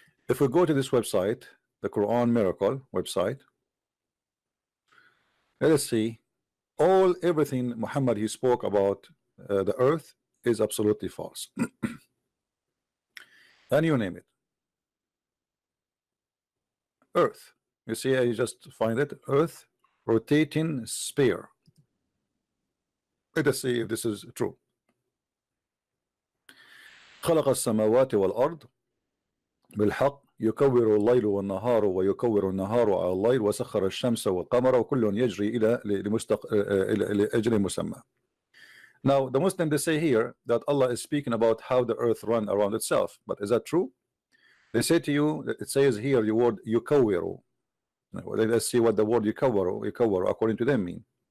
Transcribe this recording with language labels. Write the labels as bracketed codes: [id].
[en] If we go to this website, the Quran Miracle website, let us see everything Muhammad he spoke about the earth is absolutely false. And you name it. Earth. You see, I just find it. Earth rotating sphere. Let us see if this is true. [ar] خلق السماوات والأرض بالحق يكور الليل والنهار ويكور النهار على الليل وسخر الشمس والقمر وكل يجري إلى لأجل مسمى. [en] Now the Muslims, they say here that Allah is speaking about how the earth run around itself, but is that true? They say to you that it says here the word yukawiru. Let's see what the word yukawiru according to them mean.